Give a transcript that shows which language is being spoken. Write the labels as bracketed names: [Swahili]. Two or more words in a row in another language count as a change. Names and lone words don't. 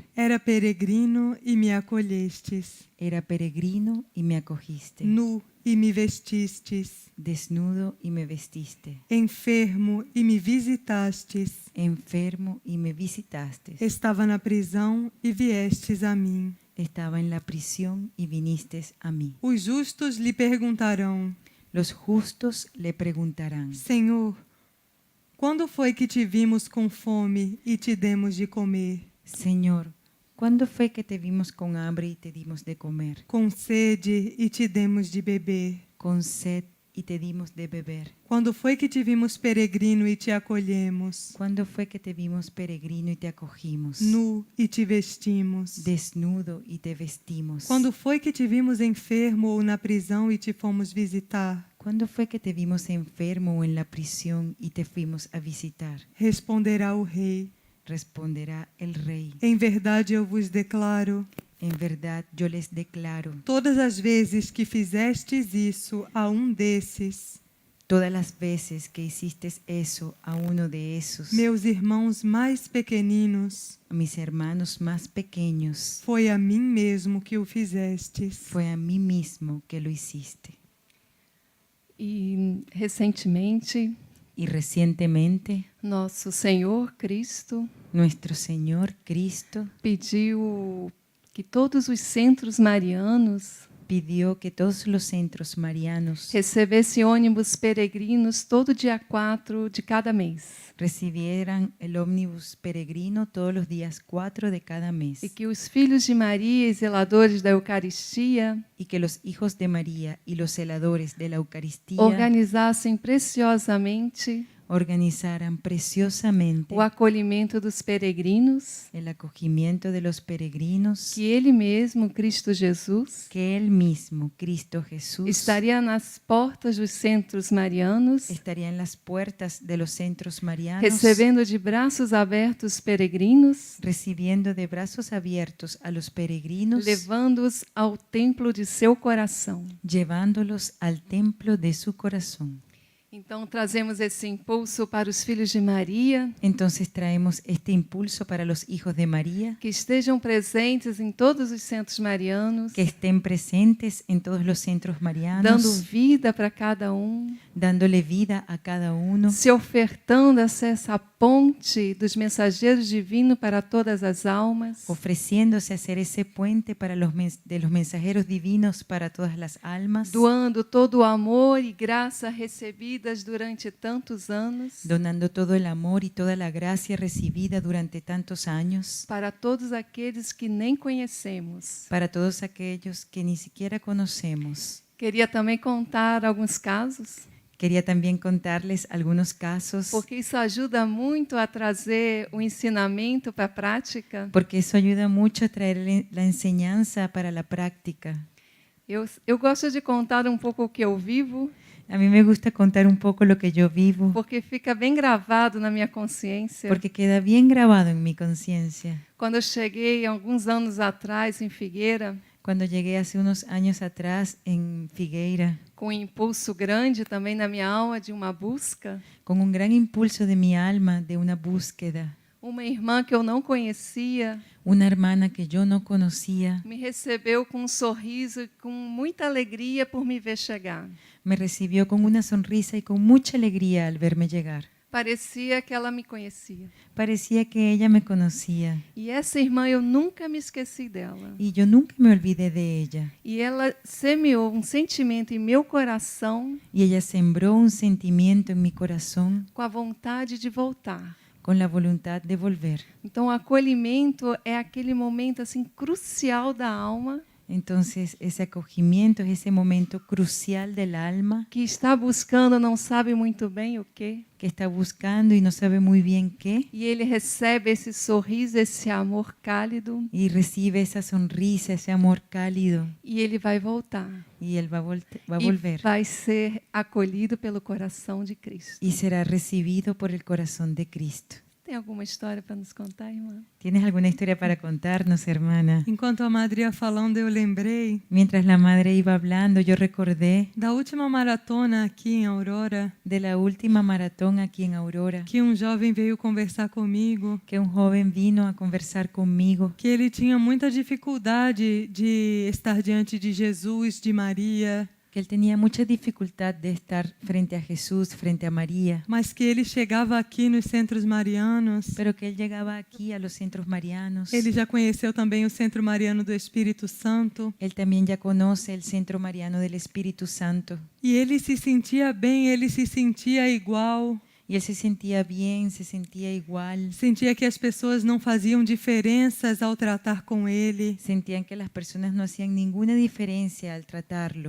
[Portuguese] Era peregrino e me acolhestes. [Spanish] Era peregrino y me acogiste. [Portuguese] Nu e me vestistes. [Spanish] Desnudo y me vestiste. [Portuguese] Enfermo e me visitastes. [Spanish] Enfermo y me visitaste. [Portuguese] Estava na prisão e viestes a mim. [Spanish] Estaba en la prisión y vinistes a mí. [Portuguese] Os justos lhe perguntarão: [Spanish] Los justos le preguntarán: [Portuguese] Senhor, quando foi que te vimos com fome e te demos de comer? [Spanish] Señor, ¿cuándo fue que te vimos con hambre y te dimos de comer? [Portuguese] Com sede e te demos de beber? [Spanish] Con sed y te dimos de beber. [Portuguese] Quando foi que te vimos peregrino e te acolhemos? [Spanish] ¿Cuándo fue que te vimos peregrino y te acogimos? [Portuguese] Nu e te vestimos? [Spanish] Desnudo y te vestimos. [Portuguese] Quando foi que te vimos enfermo ou na prisão e te fomos visitar? [Spanish] ¿Cuándo fue que te vimos enfermo o en la prisión y te fuimos a visitar? [Portuguese] Responderá o rei: [Spanish] Responderá el rey: [Portuguese] Em verdade eu vos declaro, [Spanish] en verdad yo les declaro, [Portuguese] todas as vezes que fizestes isso a desses, [Spanish] todas las veces que hiciste eso a uno de esos, [Portuguese] meus irmãos mais pequeninos, [Spanish] a mis hermanos más pequeños, [Portuguese] foi a mim mesmo que o fizestes. [Spanish] fue a mí mismo que lo hiciste. [Portuguese] E recentemente, [Spanish] Y recientemente, [Portuguese] nosso Senhor Cristo [Spanish] nuestro Señor Cristo [Portuguese] pediu que todos os centros marianos [Spanish] pidió que todos los centros marianos [Portuguese] recebessem ônibus peregrinos todo dia 4 de cada mês. [Spanish] recibieran el ómnibus peregrino todos los días 4 de cada mes. [Portuguese] E que os filhos de Maria e zeladores da Eucaristia [Spanish] Y que los hijos de María y los celadores de la Eucaristía [Portuguese] organizassem preciosamente [Spanish] organizaran preciosamente [Portuguese] o acolhimento dos peregrinos, [Spanish] el acogimiento de los peregrinos, [Portuguese] que Ele mesmo, Cristo Jesus, [Spanish] que Él mismo, Cristo Jesús, [Portuguese] estaria nas portas dos centros marianos, [Spanish] estaría en las puertas de los centros marianos, [Portuguese] recebendo de braços abertos peregrinos, [Spanish] recibiendo de brazos abiertos a los peregrinos, [Portuguese] levando-os ao templo de seu coração. [Spanish] llevándolos al templo de su corazón. [Portuguese] Então, trazemos esse impulso para os filhos de Maria, [Spanish] Entonces traemos este impulso para los hijos de María, [Portuguese] que estejam presentes em todos os centros marianos, [Spanish] que estén presentes en todos los centros marianos, [Portuguese] dando vida para cada [Spanish] dándole vida a cada uno, [Portuguese] se ofertando a ser essa ponte dos mensageiros divinos para todas as almas, [Spanish] ofreciéndose a ser ese puente para de los mensajeros divinos para todas las almas, [Portuguese] doando todo o amor e graça recebida recebidas durante tantos anos, [Spanish] donando todo el amor y toda la gracia recibida durante tantos años [Portuguese] para todos aqueles que nem conhecemos. [Spanish] para todos aquellos que ni siquiera conocemos. [Portuguese] Queria também contar alguns casos, [Spanish] Quería también contarles algunos casos, [Portuguese] porque isso ajuda muito a trazer o ensinamento para a prática. [Spanish] porque eso ayuda mucho a traer la enseñanza para la práctica. [Portuguese] Eu gosto de contar um pouco o que eu vivo, [Spanish] A mí me gusta contar un poco lo que yo vivo, [Portuguese] porque fica bem gravado na minha consciência. [Spanish] porque queda bien grabado en mi conciencia. [Portuguese] Quando eu cheguei alguns anos atrás em Figueira, [Spanish] Cuando llegué hace unos años atrás en Figueira, [Portuguese] com um impulso grande também na minha alma de uma busca, [Spanish] con un gran impulso de mi alma de una búsqueda, [Portuguese] uma irmã que eu não conhecia [Spanish] una hermana que yo no conocía [Portuguese] me recebeu com um sorriso e com muita alegria por me ver chegar. [Spanish] me recibió con una sonrisa y con mucha alegría al verme llegar. [Portuguese] Parecia que ela me conhecia. [Spanish] Parecía que ella me conocía [Portuguese] E essa irmã, eu nunca me esqueci dela. [Spanish] y yo nunca me olvidé de ella. [Portuguese] E ela semeou um sentimento em meu coração [Spanish] Y ella sembró un sentimiento en mi corazón [Portuguese] com a vontade de voltar. [Spanish] con la voluntad de volver. [Portuguese] Então, o acolhimento é aquele momento assim crucial da alma [Spanish] Entonces, ese acogimiento es ese momento crucial del alma [Portuguese] que está buscando, não sabe muito bem o quê. [Spanish] que está buscando y no sabe muy bien qué, [Portuguese] E ele recebe esse sorriso, esse amor cálido, [Spanish] y recibe esa sonrisa, ese amor cálido, [Portuguese] e ele vai voltar. [Spanish] y él va a [Portuguese] E [Spanish] volver [Portuguese] vai ser acolhido pelo coração de Cristo. [Spanish] y será recibido por el corazón de Cristo. [Portuguese] Tem alguma história para nos contar, irmã? [Spanish] ¿Tienes alguna historia para contarnos, hermana? [Portuguese] Enquanto a Madre ia falando, eu lembrei [Spanish] Mientras la madre iba hablando, yo recordé [Portuguese] da última maratona aqui em Aurora, [Spanish] de la última maratón aquí en Aurora, [Portuguese] que um jovem veio conversar comigo, [Spanish] que un joven vino a conversar conmigo, [Portuguese] que ele tinha muita dificuldade de estar diante de Jesus, de Maria, [Spanish] que él tenía mucha dificultad de estar frente a Jesús, frente a María, [Portuguese] mas que ele chegava aqui nos centros marianos. [Spanish] pero que él llegaba aquí a los centros marianos. [Portuguese] Ele já conheceu também o Centro Mariano do Espírito Santo. [Spanish] Él también ya conoce el Centro Mariano del Espíritu Santo. [Portuguese] E ele se sentia bem, ele se sentia igual. [Spanish] Y él se sentía bien, se sentía igual. [Portuguese] Sentia que as pessoas não faziam diferenças ao tratar com ele. [Spanish] Sentían que las personas no hacían ninguna diferencia al tratarlo.